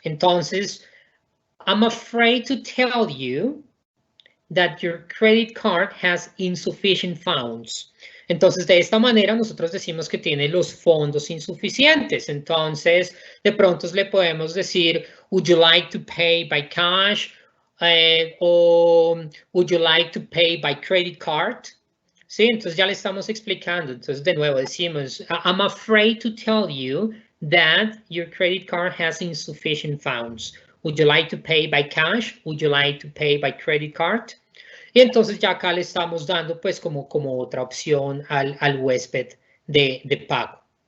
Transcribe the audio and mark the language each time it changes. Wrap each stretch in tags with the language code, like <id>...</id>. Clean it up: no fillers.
<es>Entonces,</es> <en>I'm afraid to tell you that your credit card has insufficient funds.</en> <es>Entonces, de esta manera nosotros decimos que tiene los fondos insuficientes. Entonces, de pronto le podemos decir,</es> <en>would you like to pay by cash? O would you like to pay by credit card?</en> <es>Sí, entonces ya le estamos explicando. Entonces, de nuevo decimos,</es> <en>I'm afraid to tell you that your credit card has insufficient funds. Would you like to pay by cash? Would you like to pay by credit card?</en> <es>Y entonces ya acá le estamos dando pues como otra opción al huésped de pago.</es>